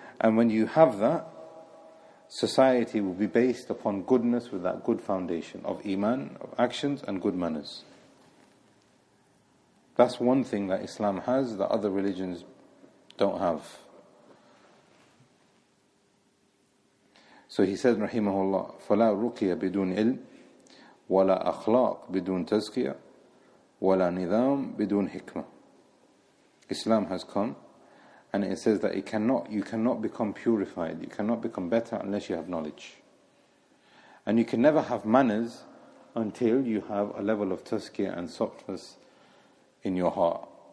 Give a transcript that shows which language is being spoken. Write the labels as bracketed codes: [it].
[en] And when you have that, society will be based upon goodness with that good foundation of iman, of actions and good manners. That's one thing that Islam has that other religions don't have. So he said, [ar] rahimahullah, فَلَا رُقِيَ بِدُونْ إِلْمٍ وَلَا أَخْلَاقٍ بِدُونْ تَزْكِيَةٍ وَلَا نِظَامٍ بِدُونْ حِكْمَةٍ. [en] Islam has come, and it says that you cannot become purified, you cannot become better unless you have knowledge. And you can never have manners until you have a level of tazkiyah and softness in your heart.